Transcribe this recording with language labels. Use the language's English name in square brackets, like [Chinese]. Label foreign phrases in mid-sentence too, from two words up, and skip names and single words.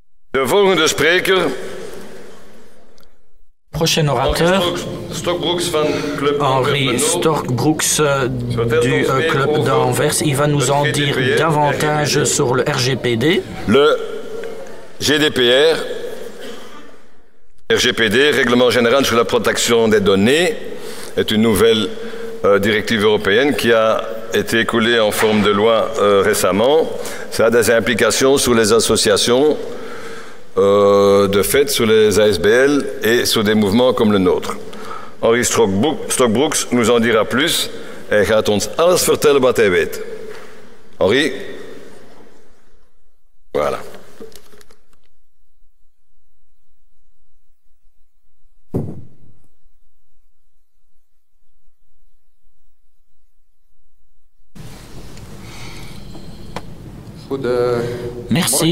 [Dutch] De volgende spreker. [French] Prochain orateur, Henri Stokbroeks du club d'Anvers. Il va nous en dire davantage sur le RGPD. Le GDPR, RGPD, Règlement général sur la protection des données, est une nouvelle directive européenne qui a été écoulée en forme de loi récemment. Ça a des implications sur les associations de fait, sur les ASBL et sur des mouvements comme le nôtre. Henri Stokbroeks nous en dira plus. [Dutch] Hij gaat ons alles vertellen wat hij weet. [French] Henri? Voilà. Merci.